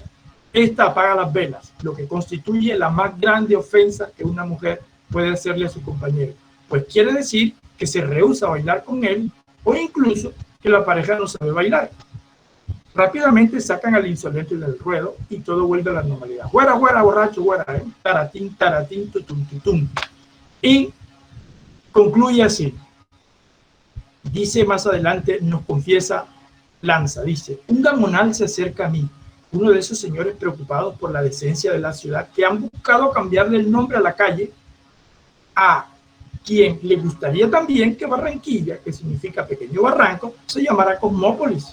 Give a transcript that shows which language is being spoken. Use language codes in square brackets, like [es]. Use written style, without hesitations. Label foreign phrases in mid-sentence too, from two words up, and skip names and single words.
[es] Esta apaga las velas, lo que constituye la más grande ofensa que una mujer puede hacerle a su compañero, pues quiere decir que se rehúsa a bailar con él o incluso que la pareja no sabe bailar. Rápidamente sacan al insolente del ruedo y todo vuelve a la normalidad. Fuera, fuera, borracho, fuera, ¿eh? Taratín, taratín, tutum, tutum. Y concluye así. Dice más adelante, nos confiesa Lanza, dice: un gamonal se acerca a mí, uno de esos señores preocupados por la decencia de la ciudad que han buscado cambiarle el nombre a la calle, a quien le gustaría también que Barranquilla, que significa pequeño barranco, se llamara Cosmópolis.